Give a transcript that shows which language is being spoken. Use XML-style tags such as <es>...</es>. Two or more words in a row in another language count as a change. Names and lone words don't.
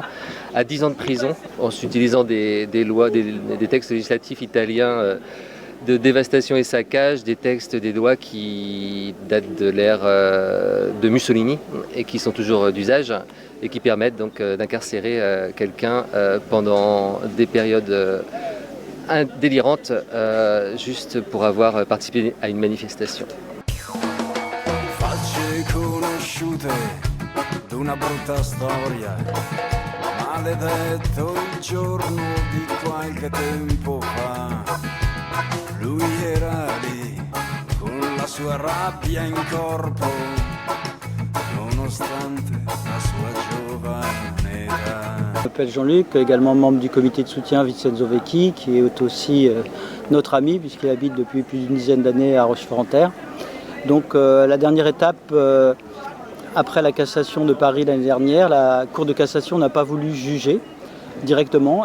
<fr>à 10 ans de prison en utilisant des lois, des textes législatifs italiens de dévastation et saccage, des textes des lois qui datent de l'ère de Mussolini et qui sont toujours d'usage et qui permettent donc d'incarcérer quelqu'un pendant des périodes délirantes juste pour avoir participé à une manifestation.</fr> <it>Conosciute d'una brutta storia, maledetto il giorno di qualche tempo fa. Lui era lì con la sua rabbia in corpo, nonostante la sua giovane età.</it> <fr>Je m'appelle Jean-Luc, également membre du comité de soutien Vincenzo Vecchi, qui est aussi notre ami, puisqu'il habite depuis plus d'une dizaine d'années à Rochefort-en-Terre. Donc la dernière étape, après la cassation de Paris l'année dernière, la Cour de cassation n'a pas voulu juger directement.</fr>